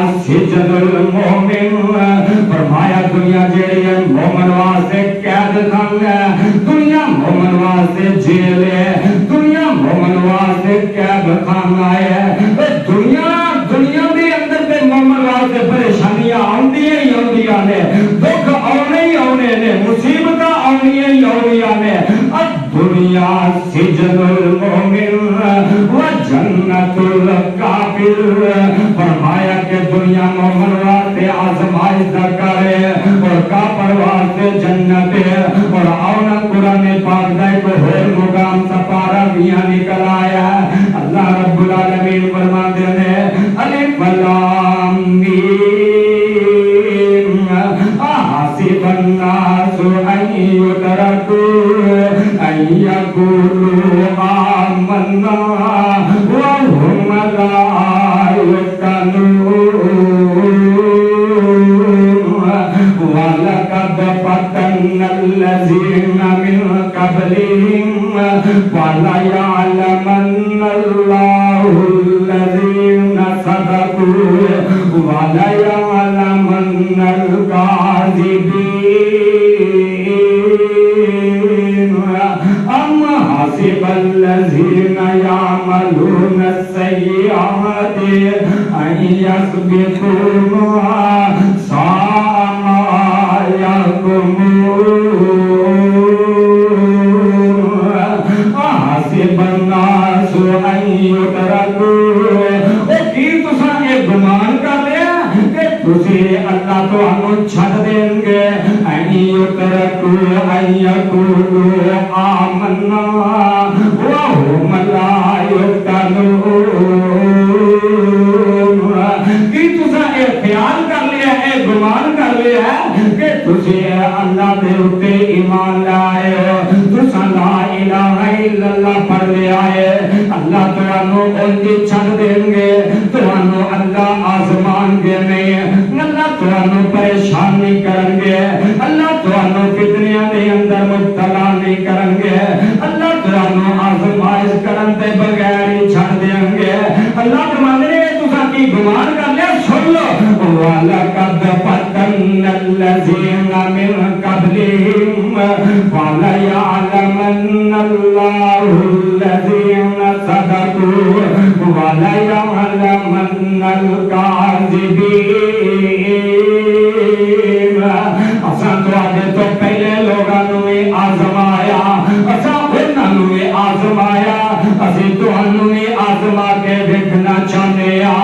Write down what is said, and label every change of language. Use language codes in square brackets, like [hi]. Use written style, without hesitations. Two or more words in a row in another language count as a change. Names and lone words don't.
[ar] سجن المؤمن [pa] ਫ਼ਰਮਾਇਆ ਦੁਨੀਆ ਜਿਹੜੀ ਹੈ ਮੋਮਿਨ ਵਾਸਤੇ ਕੈਦ ਖ਼ਾਨਾ ਹੈ, ਦੁਨੀਆ ਮੋਮਿਨ ਵਾਸਤੇ ਜੇਲ੍ਹ ਹੈ, ਦੁਨੀਆ ਮੋਮਿਨ ਵਾਸਤੇ ਕੈਦ ਖ਼ਾਨਾ ਹੈ। ਦੁਨੀਆ ਦੇ ਅੰਦਰ ਤੇ ਮੋਮਿਨ ਵਾਸਤੇ ਪਰੇਸ਼ਾਨੀਆਂ ਆਉਂਦੀਆਂ ਹੀ ਆਉਂਦੀਆਂ ਨੇ, ਦੁੱਖ ਆਉਣੇ ਹੀ ਆਉਣੇ ਨੇ, ਮੁਸੀਬਤ ਆਉਣੀਆਂ ਹੀ ਆਉਣੀਆਂ ਨੇ। ਅਬ ਦੁਨੀਆ [ar] سجن المؤمن وجنة الكافر [pa] ਫ਼ਰਮਾਇਆ ਕਿ ਦੁਨੀਆ ਮੋਮਿਨ ਵਾਸਤੇ ਆਜ਼ਮਾਇਸ਼ ਦਾ ਘਰ ਹੈ ਔਰ ਕਾਫ਼ਿਰ ਵਾਸਤੇ ਜੰਨਤ ਹੈ। ਔਰ ਆਉਣਾ ਕੁਰਆਨ ਪਾਕ ਦਾ ਇਕ ਹੋਰ ਮੁਕਾਮ ਸਪਾਰਾ ਦਿਆ ਨਿਕਲ ਆਇਆ। [ar] الله رب العالمين [ur] فرماتے ہیں [ar] ألف لام ميم أحسب الناس أن يتركوا أن يقولوا آمنا وهم لا يفتنون ولقد فتنا الذين من قبلهم فليعلمن الله الذين صدقوا وليعلمن الكاذبين أم حسب الذين يعملون السيئات أن يسبقونا ساء ما يحكمون أحسب الناس أن يتركوا. [pa] ਕੀ ਤੁਸਾਂ ਇਹ ਗੁਮਾਨ ਕਰ ਲਿਆ ਕਿ ਤੁਸੀਂ ਅੱਲਾਹ ਤੁਹਾਨੂੰ ਛੱਡ ਦੇਣਗੇ [ar] أن يتركوا أن يقولوا آمنا وهم لا يفتنون. [pa] ਕੀ ਤੁਸਾਂ ਇਹ ਖ਼ਿਆਲ ਕਰ ਲਿਆ ਹੈ, ਗੁਮਾਨ ਕਰ ਲਿਆ ਹੈ ਕਿ ਤੁਸੀਂ ਅੱਲਾਹ ਦੇ ਉੱਤੇ ਈਮਾਨ ਲਿਆਏ ਹੋ, ਤੁਸਾਂ [ar] لا إله إلا الله [pa] ਪੜ੍ਹ ਲਿਆ ਹੈ, ਅੱਲਾਹ ਤੁਹਾਨੂੰ ਉਂਜ ਹੀ ਛੱਡ ਦੇਣਗੇ, ਤੁਹਾਨੂੰ ਅੱਲਾਹ ਆਜ਼ਮਾਣਗੇ ਨਹੀਂ, ਅੱਲਾਹ ਤੁਹਾਨੂੰ ਪਰੇਸ਼ਾਨ ਨਹੀਂ ਕਰਨਗੇ, ਅੱਲਾਹ ਤੁਹਾਨੂੰ ਫ਼ਿਤਨਿਆਂ ਦੇ ਅੰਦਰ ਮੁਬਤਲਾ ਨਹੀਂ ਕਰਨਗੇ, ਅੱਲਾਹ ਤੁਹਾਨੂੰ ਆਜ਼ਮਾਇਸ਼ ਕਰਨ ਤੇ ਬਗ਼ੈਰ ਹੀ ਛੱਡ ਦੇਣਗੇ। ਅੱਲਾਹ ਫ਼ਰਮਾਂਦੇ ਨੇ ਤੁਸਾਂ ਕੀ ਗੁਮਾਨ ਕਰ ਲਿਆ, ਸੁਣ ਲੋ [ar] ولقد فتنا الذين من قبلهم فليعلمن الله الذين صدقوا وليعلمن الكاذبين. [pa] ਅਸਾਂ ਤੁਹਾਡੇ ਤੋਂ ਪਹਿਲੇ ਲੋਕਾਂ ਨੂੰ ਵੀ ਆਜ਼ਮਾਇਆ, ਅਸਾਂ ਉਨ੍ਹਾਂ ਨੂੰ ਵੀ ਆਜ਼ਮਾਇਆ, ਅਸੀਂ ਤੁਹਾਨੂੰ ਵੀ ਆਜ਼ਮਾ ਕੇ ਵੇਖਣਾ ਚਾਹੁੰਦੇ ਹਾਂ,